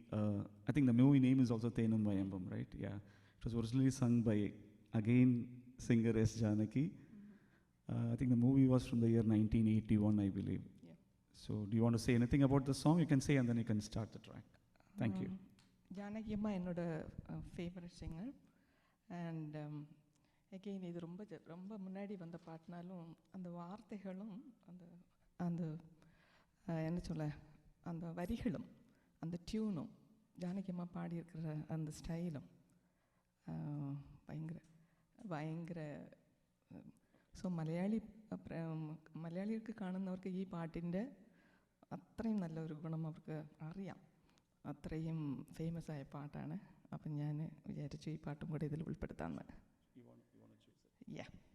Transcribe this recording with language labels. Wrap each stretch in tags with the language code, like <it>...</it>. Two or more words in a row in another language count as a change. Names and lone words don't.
<en>I think the movie name is also Thenum Vayambum, right? Yeah. It was originally sung by, again, singer S. Janaki. I think the movie was from the year 1981, I believe. Yeah. So do you want to say anything about the song? You can say and then you can start the track. Thank you.</en> <ta>ஜானகி அம்மா என்னோட</ta> <en>favourite singer and again</en> <ta>இது ரொம்ப முன்னாடி வந்த பாட்டினாலும் அந்த வார்த்தைகளும் அந்த அந்த என்ன சொல்ல அந்த வரிகளும் அந்த டியூனும் ஜானகி அம்மா பாடியிருக்கிற அந்த ஸ்டைலும்</ta> <ml>ഭയങ്കര ഭയങ്കര സോ മലയാളികൾക്ക് കാണുന്നവർക്ക് ഈ പാട്ടിൻ്റെ അത്രയും നല്ലൊരു ഗുണം അവർക്ക് അറിയാം. അത്രയും ഫേമസ് ആയ പാട്ടാണ്. അപ്പം ഞാൻ വിചാരിച്ചു ഈ പാട്ടും കൂടെ ഇതിൽ ഉൾപ്പെടുത്താമെന്ന്.</ml> <en>Yeah.</en>